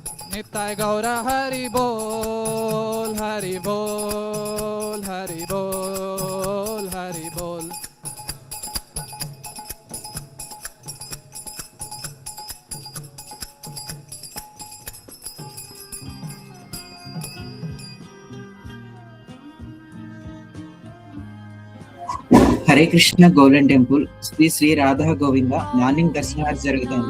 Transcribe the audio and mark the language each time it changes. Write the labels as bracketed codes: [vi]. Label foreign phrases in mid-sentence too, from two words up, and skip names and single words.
[sa] नित्य गौर हरि बोल हरि बोल हरि बोल हरि बोल। [te] హరే కృష్ణ గోల్డెన్ టెంపుల్ శ్రీ శ్రీ రాధా గోవింద మార్నింగ్ దర్శనాలు జరుగుతుంది.